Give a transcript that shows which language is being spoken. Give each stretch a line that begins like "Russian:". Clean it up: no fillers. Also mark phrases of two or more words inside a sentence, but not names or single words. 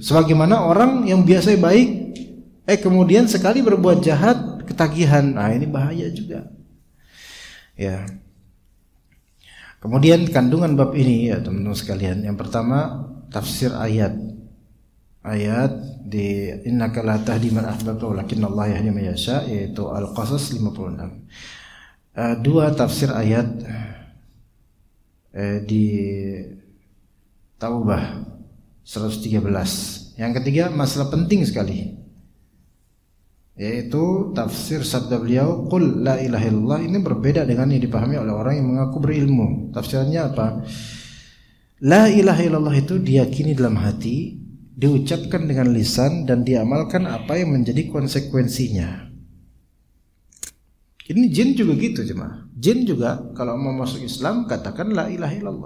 Indonesian: Sebagaimana orang yang biasa baik kemudian sekali berbuat jahat ketagihan. Nah, ini bahaya juga. Ya. Kemudian kandungan bab ini ya teman-teman sekalian. Yang pertama tafsir ayat di
Arabic: إنك لا تهدي من أحببت ولكن الله يهدي من يشاء,
Indonesian: yaitu Al-Qasas 56. Dua tafsir ayat di Taubah 113. Yang ketiga masalah penting sekali, yaitu tafsir sabda beliau
Arabic: قل لا إله إلا الله.
Indonesian: Ini berbeda dengan yang dipahami oleh orang yang mengaku berilmu. Tafsirannya apa?
Arabic: لا إله إلا الله
Indonesian: itu diyakini dalam hati, diucapkan dengan lisan, dan diamalkan apa yang menjadi konsekuensinya. Ini jin juga gitu jemaah. Jin juga kalau mau masuk Islam katakan
Arabic: لا إله إلا الله.